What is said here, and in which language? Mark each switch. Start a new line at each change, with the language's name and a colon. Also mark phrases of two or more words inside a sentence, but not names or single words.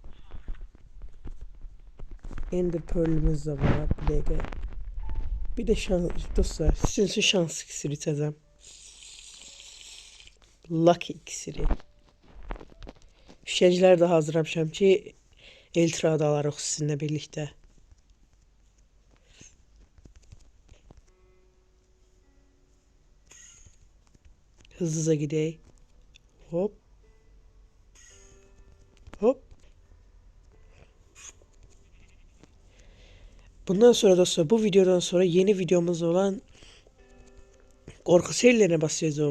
Azerbaijani: Ender Pearl'ümüz də var. Bir dəqiqə. Bir də şans dostlar. Sizin üçün şans iksiri içəcəm. Lucky iksiri. Şişəclər də hazırlamışam ki, Eltra'da alarıq sizinlə birlikdə. Hızlıca gidək. Hop. Hop.
Turkish: Bundan sonra dostlar, bu videodan sonra yeni videomuz olan korku serilerine başlayacağım.